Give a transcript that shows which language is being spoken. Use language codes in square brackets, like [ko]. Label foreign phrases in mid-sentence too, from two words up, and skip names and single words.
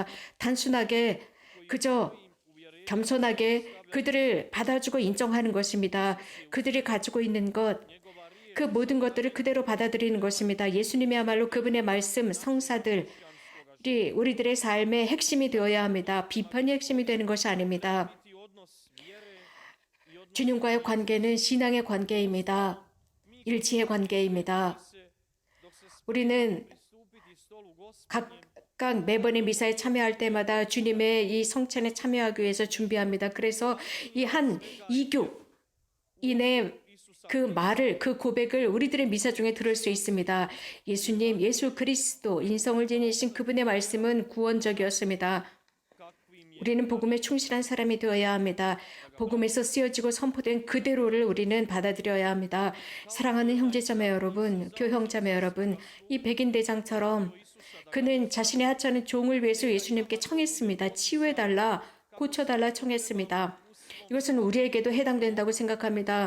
[ko] 단순하게 그저 겸손하게 그들을 받아주고 인정하는 것입니다. 그들이 가지고 있는 것, 그 모든 것들을 그대로 받아들이는 것입니다. 예수님이야말로 그분의 말씀, 성사들이 우리들의 삶의 핵심이 되어야 합니다. 비판이 핵심이 되는 것이 아닙니다. [hr] niti odnos vjere i odnos [ko] 주님과의 관계는 신앙의 관계입니다. 일치의 관계입니다. [hr] dok se [ko] 우리는 [hr] pristupiti stolu Gospoda [ko] 각각 매번의 미사에 참여할 때마다 주님의 이 성찬에 참여하기 위해서 준비합니다. 그래서 이 한 이교인의 그 말을, 그 고백을 우리들의 미사 중에 들을 수 있습니다. 예수님, 예수 그리스도, 인성을 지니신 그분의 말씀은 구원적이었습니다. [hr] kakvim je [ko] 우리는 복음에 충실한 사람이 되어야 합니다. 복음에서 쓰여지고 선포된 그대로를 우리는 받아들여야 합니다. 사랑하는 형제자매 여러분, 교형자매 여러분, 이 백인 대장처럼 그는 자신의 하찮은 종을 위해서 예수님께 청했습니다. 치유해달라, 고쳐달라 청했습니다. 이것은 우리에게도 해당된다고 생각합니다.